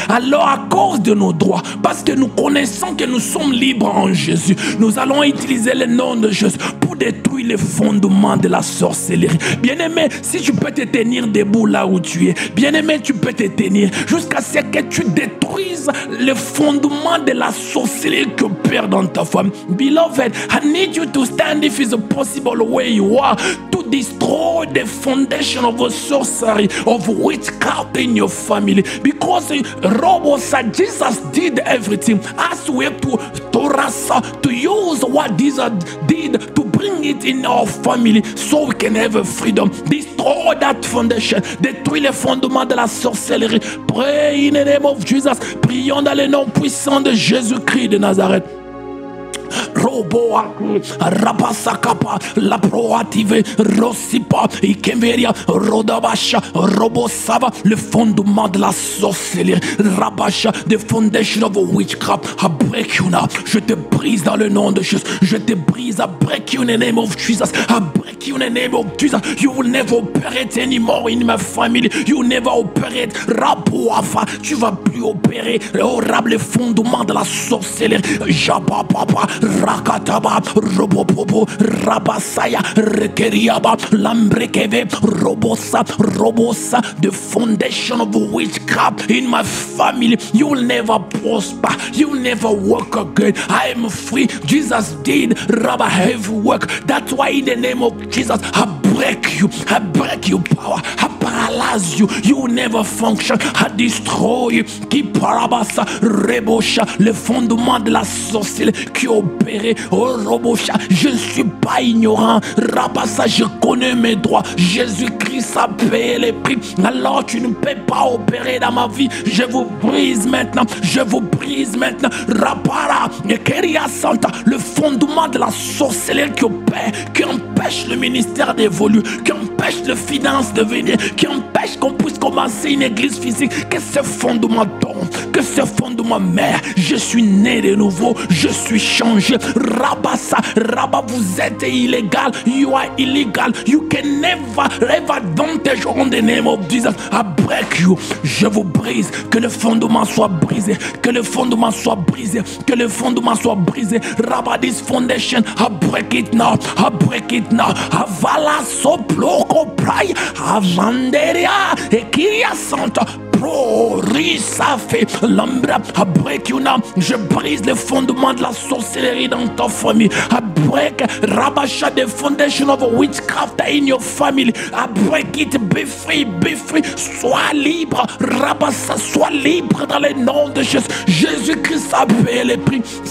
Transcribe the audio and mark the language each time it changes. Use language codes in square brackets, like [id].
[fr] Alors à cause de nos droits, parce que nous connaissons que nous sommes libres en Jésus, nous allons utiliser le nom de Jésus pour détruire les fondements de la sorcellerie. Bien-aimé, si tu peux te tenir debout là où tu es, bien-aimé, tu peux te tenir jusqu'à ce que tu détruises le fondement de la sorcellerie que opère dans ta famille. [en] Beloved, I need you to stand if it's possible where you are to destroy the foundation of sorcery, of witchcraft in your family. Because Jesus did everything. As we have to use what Jesus did to bring it in our family so we can have a freedom. Destroy that foundation. [fr] Détruis les fondements de la sorcellerie. [en] Pray in the name of Jesus. [fr] Prions dans le nom puissant de Jésus-Christ de Nazareth. Roboa, Rabasakapa, la proative, Rosipa, Ikemeria, Rodabasha, Robosava, le fondement de la sorcellerie, Rabasha, [en] the foundation of witchcraft. I break you now. [fr] Je te brise dans le nom de Jésus. Je te brise. [en] I break you in the name of Jesus. I break break you in the name of Jesus. You will never operate anymore in my family. You will never operate. Raboafa, [fr] tu vas plus opérer. Les fondements de la sorcellerie. Jababa, Rakataba, Robopopo, Rabasaya, Rekeriaba, Lambrekeve, Robosa, [en] the foundation of witchcraft in my family. You will never prosper. You will never work again. I am free. Jesus did Rabba heavy work. That's why in the name of Jesus, I break you. I break your power. I paralyze you. You will never function. I destroy you. [fr] Qui parabasa, rebosha, le fondement de la sorcellerie qui opérait. Oh, robosha, je ne suis pas ignorant. Rabassa, je connais mes droits. Jésus-Christ a payé les prix. Alors tu ne peux pas opérer dans ma vie. Je vous brise maintenant. Je vous brise maintenant. Rapara, Keria Santa, le fondement de la sorcellerie qui opère, qui empêche le ministère d'évoluer, qui empêche les finances de venir, qui empêche qu'on puisse commencer une église physique. Que ce fondement tombe, que ce fondement mère. Je suis né de nouveau, je suis changé. Rabassa, Rabba, vous êtes illégal. [en] You are illegal. You can never have advantage on the name of Jesus. I break you. [fr] Je vous brise. Que le fondement soit brisé. Que le fondement soit brisé. Que le fondement soit brisé. Rabba, [en] this foundation, I break it now. I break it now. Avala soploko pray. Avanderia ekiria santa. Risafe, Lambra, I break you now. [fr] Je brise les fondements de la sorcellerie dans ta famille. [en] I break Rabasha, the foundation of witchcraft in your family. I break it. Be free, be free. [fr] Sois libre. Rabassa, sois libre dans le nom de Jésus. Jésus-Christ a payé les prix.